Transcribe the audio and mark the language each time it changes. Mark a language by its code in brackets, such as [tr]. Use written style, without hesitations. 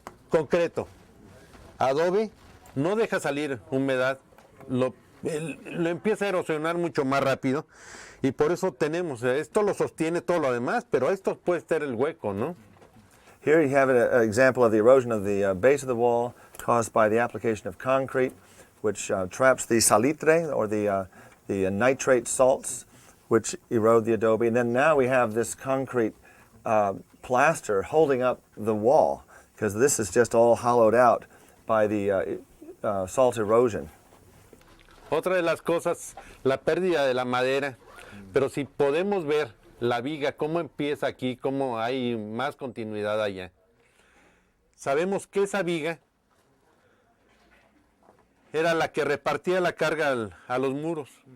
[es] Concreto. Adobe no deja salir humedad, lo empieza a erosionar mucho más rápido y por eso tenemos, esto lo sostiene todo lo demás, pero esto puede estar el hueco, ¿no? [en] Here you have an example of the erosion of the base of the wall caused by the application of concrete, which traps the salitre, or the nitrate salts, which erode the adobe. And then now we have this concrete plaster holding up the wall, because this is just all hollowed out by the salt erosion. [es] Otra de las cosas, la pérdida de la madera, pero si podemos ver la viga, cómo empieza aquí, cómo hay más continuidad allá. Sabemos que esa viga era la que repartía la carga a los muros.